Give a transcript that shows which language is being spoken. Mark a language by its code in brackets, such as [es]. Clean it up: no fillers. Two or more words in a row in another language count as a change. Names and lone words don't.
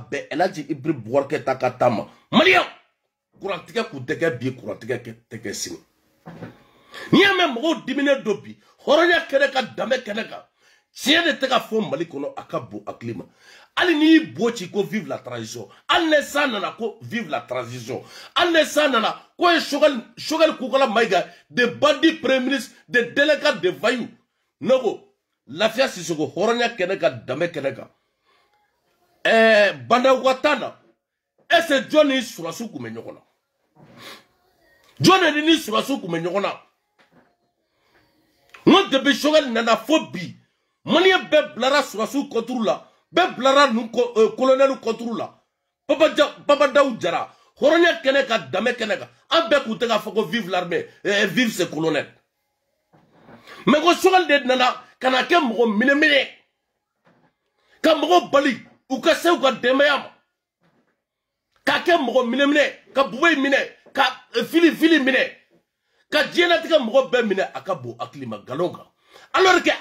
[bm] bɛn El Hadji Ibrahim Boubacar Keïta ka taa ma maliyɛnw kurantigɛ kun tɛ kɛ bi kurantigɛ tɛ kɛ sini n'i y'a mɛn mɔgɔw diminen don bi hɔrɔnya kɛnɛ kan danbe kɛnɛ kan tiɲɛ de tɛ ka fɔ Mali kɔnɔ a ka bon hakili ma hali n'i y'i bo ci ko [fr] vive la transition [bm] hali ni san nana ko [fr] vive la transition [bm] hali ni san nana ko ye Choguel Kokala Mayiga de [fr] bandits premier ministre [bm] de [fr] délégués de voyous [bm] ne ko Lafiya Sisoko hɔrɔnya kɛnɛ kan danbe kɛnɛ kan Bandawuka na [fr] est-ce que [bm] jɔn ni Surasiw kun bɛ ɲɔgɔn na jɔn de ni Surasiw kun bɛ ɲɔgɔn na n ko depuis Choguel nana fo bi maliyɛn bɛɛ bilara Surasiw [fr] contre la [bm] bɛɛ bilara colonel [fr] contre la [bm] Papa Daou Jara hɔrɔnya kɛnɛ kan danbe kɛnɛ kan an bɛɛ kun tɛ k'a fɔ ko [fr] vive l'armée vive ces colonels mais [bm] ko Choguel de nana ka na kɛ mɔgɔ minɛ ka mɔgɔ bali u ka se u ka denbaya ma k'a kɛ mɔgɔ minɛ ka Bubayi minɛ ka fili minɛ ka diɲɛlatigɛ mɔgɔ bɛɛ minɛ a ka bon hakili ma nkalon kan [fr] alors que